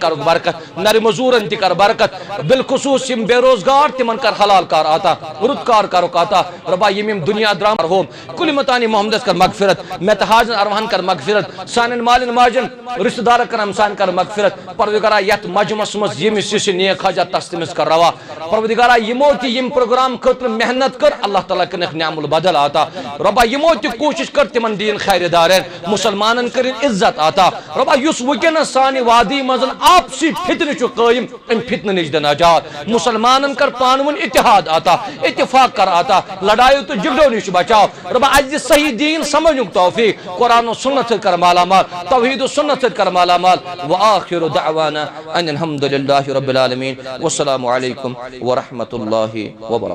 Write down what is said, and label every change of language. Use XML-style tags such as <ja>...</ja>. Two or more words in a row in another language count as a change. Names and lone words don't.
<ks>کرُکھ برکت نرِ مزوٗرن تہِ کر برکت بالخصوٗص یِم بے روزگار تِمن کر حلال کار عطا رُت کار کرُکھ عطا رۄبا یِم دُنیا درام مرحوم کُلہِ متانی محمدس کر مغفرت مےٚ تہٕ حاجن ارواہن کر مغفرت سانٮ۪ن مالٮ۪ن ماجٮ۪ن رشتہٕ دارن کر ہمساین کر مغفرت پروردگارہ یتھ مجمس منٛز ییٚمِس یُس یہِ نیک حاجت تس تٔمِس کر روا پروردگارہ یِمو تہِ یِم پروگرام خٲطرٕ محنت کٔر اللہ تعالیٰ کٔرنکھ نعم البدل عطا رۄبا یِمو تہِ کوٗشش کٔر تِمن دِیِن خیرِ دارین مُسلمانن کٔرِنۍ عزت عطا رۄبا یُس وٕنکٮ۪نس سانہِ وادی منٛز آپسی فتنہٕ چھُ قٲیِم امہِ فتنہٕ نِش دِ نجات مُسلمانن کر پانہٕ ؤنۍ اتحاد عطا اتفاق کر عطا لڑایو تہٕ جھگڑو نِش بچاو رۄبا اَسہِ دِ صحیح دیٖن سمجھنُک توفیق قرآن و سنت سۭتۍ کر مالا مال توحید و سنت سۭتۍ کر مالا مال</ks> <ar>وآخر دعوانا ان الحمد للہ رب العالمین والسلام علیکم ورحمۃ اللہ وبرکاتہ.</ar>